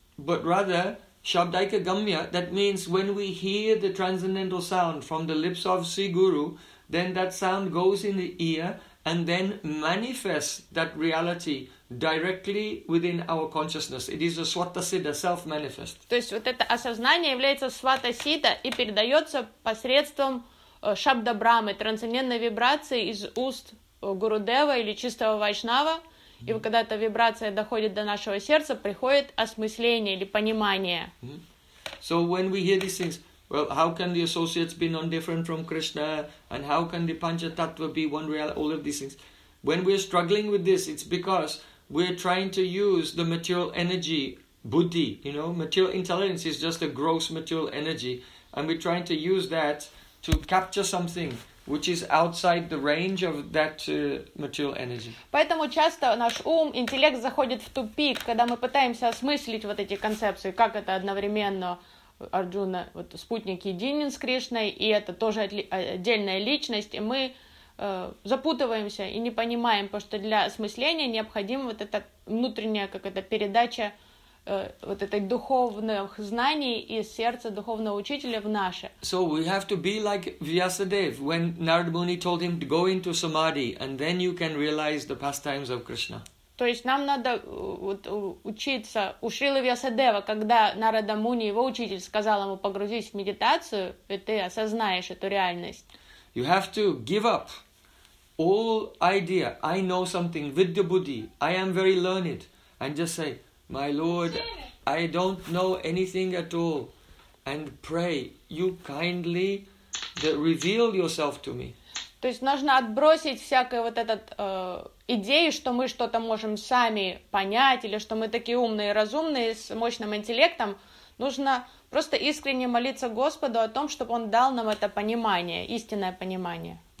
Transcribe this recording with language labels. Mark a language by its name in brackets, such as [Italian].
[English] But rather, shabdaika gamya, that means when we hear the transcendental sound from the lips of Sri Guru, then that sound goes in the ear and then manifests that reality directly within our consciousness. It is a svatasiddha, self-manifest. [Russian] То есть вот это осознание является свата-сидда и передается посредством шабда-брамы, трансцендентной вибрации из уст Гурудева или чистого вайшнава. И когда эта вибрация доходит до нашего сердца, приходит осмысление или понимание. [English] So when we hear these things, well, how can the associates be non-different from Krishna? And how can the Panchatattva be one reality? All of these things. When we're struggling with this, it's because we're trying to use the material energy, buddhi, you know. Material intelligence is just a gross material energy. And we're trying to use that to capture something which is outside the range of that material energy. [Russian] Поэтому часто наш ум, интеллект заходит в тупик, когда мы пытаемся осмыслить вот эти концепции, как это одновременно Арджуна, вот спутник единен с Кришной, и это тоже отдельная личность, и мы запутываемся и не понимаем, потому что для осмысления необходима вот эта внутренняя какая-то передача вот этой духовных знаний из сердца духовного учителя в наше. [English] So we have to be like Vyasadev when Narada Muni told him to go into samadhi and then you can realize the pastimes of Krishna. [Russian] То есть нам надо вот учиться у Шрилы Вьясадева, когда Нарада Муни, его учитель, сказал ему погрузись в медитацию, и ты осознаешь эту реальность. [English] You have to give up all idea. I know something with the buddhi. I am very learned. And just say, my Lord, I don't know anything at all. And pray, you kindly reveal yourself to me. [Russian] То есть нужно отбросить всякую вот эту идею, что мы что-то можем сами понять, или что мы такие умные и разумные, с мощным интеллектом. Нужно просто искренне молиться Господу о том, чтобы Он дал нам это понимание, истинное понимание.